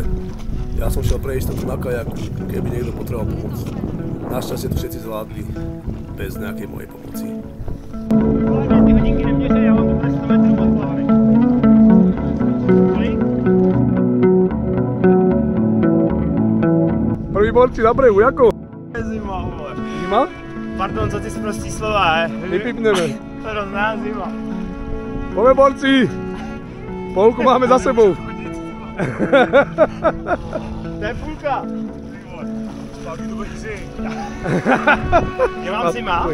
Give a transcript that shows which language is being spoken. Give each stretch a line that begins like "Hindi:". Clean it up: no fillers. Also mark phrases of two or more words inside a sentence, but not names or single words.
Slovak: Ja som šiel pre istotu na kajaku, keby niekto potreboval pomoc. Našťastie to všetci zvládli, bez nejakej mojej pomoci. Prvý borci na brehu,
Czech: jako? Zima, vole. Zima? Pardon, co ty sprostý slova, Vypipneme. To rozná zima.
Slovak: Pome borci! Polku máme za sebou.
Czech: To je půlka. Je vám zima?